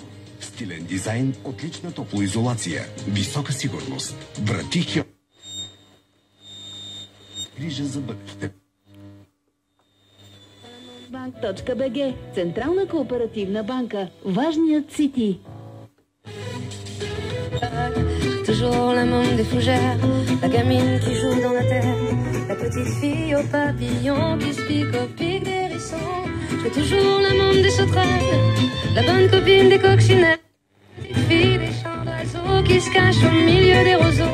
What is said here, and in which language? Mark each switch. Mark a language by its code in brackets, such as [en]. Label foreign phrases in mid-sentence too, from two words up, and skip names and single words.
[bg] Стилен дизайн, отлична топлоизолация, висока сигурност, врати грижа за бъдеще. Bank.bg. Централна кооперативна банка. Важният си ти. [fr] Toujours la môme des fougères, la gamine qui joue dans la terre, la petite fille aux papillons qui se pique au pic des hérissons. Je fais toujours la môme des sauterelles, la bonne copine des coccinelles, la petite fille des champs d'oiseaux qui se cache au milieu des roseaux.